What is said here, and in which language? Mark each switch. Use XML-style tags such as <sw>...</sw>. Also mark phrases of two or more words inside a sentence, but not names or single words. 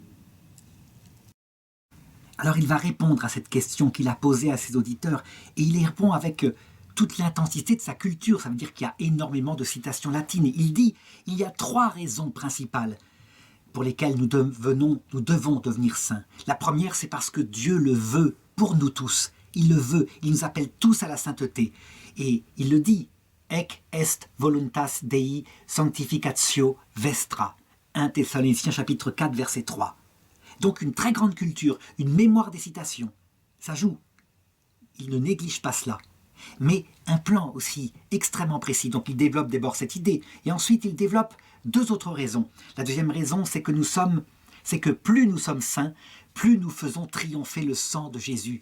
<fr>Alors il va répondre à cette question qu'il a posée à ses auditeurs, et il y répond avec toute l'intensité de sa culture. Ça veut dire qu'il y a énormément de citations latines. Il dit, il y a 3 raisons principales pour lesquelles nous devons devenir saints. La première, c'est parce que Dieu le veut pour nous tous. Il le veut, il nous appelle tous à la sainteté. Et il le dit,</fr> <la>Ec est voluntas Dei sanctificatio vestra.</la> <fr>1 Thessaloniciens chapitre 4, verset 3. Donc une très grande culture, une mémoire des citations. Ça joue. Il ne néglige pas cela. Mais un plan aussi extrêmement précis. Donc il développe d'abord cette idée. Et ensuite il développe 2 autres raisons. La deuxième raison, c'est que plus nous sommes saints, plus nous faisons triompher le sang de Jésus.</fr>